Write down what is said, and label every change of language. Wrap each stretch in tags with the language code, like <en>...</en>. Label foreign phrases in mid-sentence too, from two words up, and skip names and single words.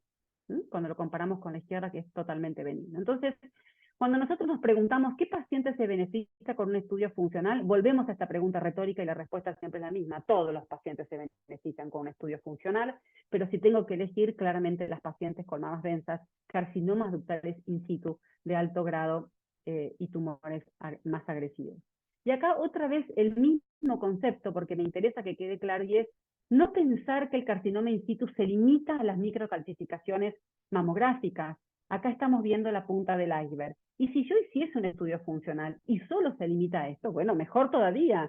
<es>Cuando lo comparamos con la izquierda, que es totalmente benigno. Entonces, cuando nosotros nos preguntamos qué paciente se beneficia con un estudio funcional, volvemos a esta pregunta retórica y la respuesta siempre es la misma. Todos los pacientes se benefician con un estudio funcional, pero si tengo que elegir, claramente las pacientes con mamas densas, carcinomas ductales in situ de alto grado y tumores más agresivos. Y acá otra vez el mismo concepto, porque me interesa que quede claro, y es no pensar que el carcinoma in situ se limita a las microcalcificaciones mamográficas. Acá estamos viendo la punta del iceberg. Y si yo hiciese un estudio funcional y solo se limita a esto, bueno, mejor todavía.</es>